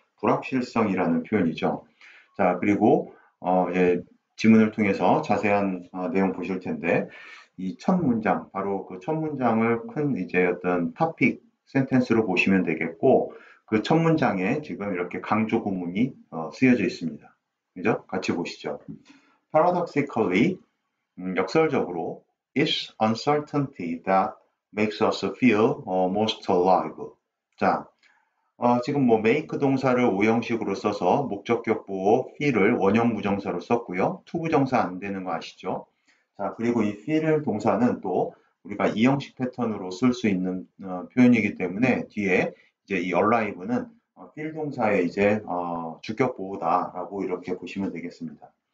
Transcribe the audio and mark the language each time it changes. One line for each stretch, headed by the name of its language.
Korean: 불확실성이라는 표현이죠. 자, 그리고 지문을 통해서 자세한 내용 보실 텐데 이 첫 문장, 바로 그 첫 문장을 큰 이제 어떤 토픽 센텐스로 보시면 되겠고 그 첫 문장에 지금 이렇게 강조 구문이 쓰여져 있습니다. 그죠? 같이 보시죠.
English: Paradoxically,
Korean: 역설적으로,
English: it's uncertainty that makes us feel most alive.
Korean: 자, 지금 뭐 make 동사를 오형식으로 써서 목적격 보호 feel을 원형 부정사로 썼고요. 투부정사 안 되는 거 아시죠? 자, 그리고 이 feel 동사는 또 우리가 이형식 패턴으로 쓸 수 있는 표현이기 때문에 뒤에 이제 이 alive는 feel 동사의 이제 주격 보호다라고 이렇게 보시면 되겠습니다.